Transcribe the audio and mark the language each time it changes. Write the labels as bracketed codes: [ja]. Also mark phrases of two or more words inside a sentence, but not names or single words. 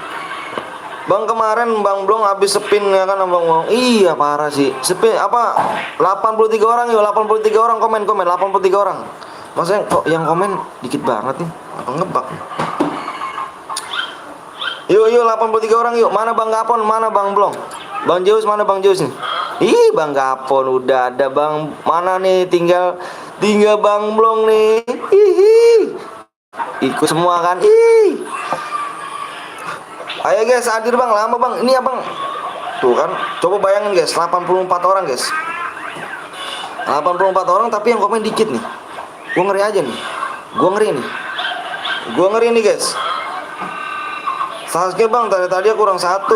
[id] Bang kemarin Bang Blong habis spin ya kan Bang Blong. Iya parah sih. Spin apa? 83 orang yuk, 83 orang komen 83 orang. Masa kok yang komen dikit banget nih? Apa ngebug? Yuk 83 orang yuk. Mana Bang Gapon, mana Bang Blong? Bang Zeus mana Bang Zeus nih? Ih Bang Gapon udah ada Bang. Mana nih tinggal Bang Blong nih. Hihi. Ikut semua kan? Ih. Ayo guys, hadir Bang, lama Bang. Ini ya Bang. Tuh kan, coba bayangin guys, 84 orang guys. 84 orang tapi yang komen dikit nih. Gua ngeri aja nih. Gua ngeri nih guys. Sasuke Bang, tadi kurang satu.